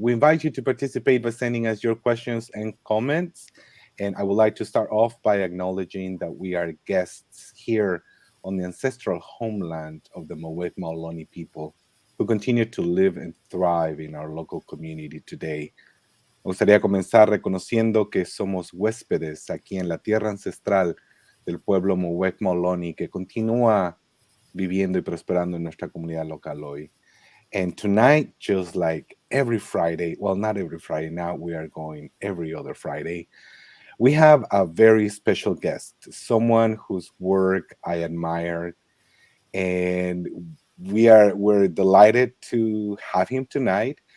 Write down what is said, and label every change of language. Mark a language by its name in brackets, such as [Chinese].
[English] We invite you to participate by sending us your questions and comments. And I would like to start off by acknowledging that we are guests here on the ancestral homeland of the Muwekma Ohlone people who continue to live and thrive in our local community today. [Spanish] Me gustaría comenzar reconociendo que somos huéspedes aquí en la tierra ancestral del pueblo Muwekma Ohlone que continúa viviendo y prosperando en nuestra comunidad local hoy. [English] And tonight, just like every Friday, well, not every Friday, now we are going every other Friday, we have a very special guest, someone whose work I admire, and we're delighted to have him tonight.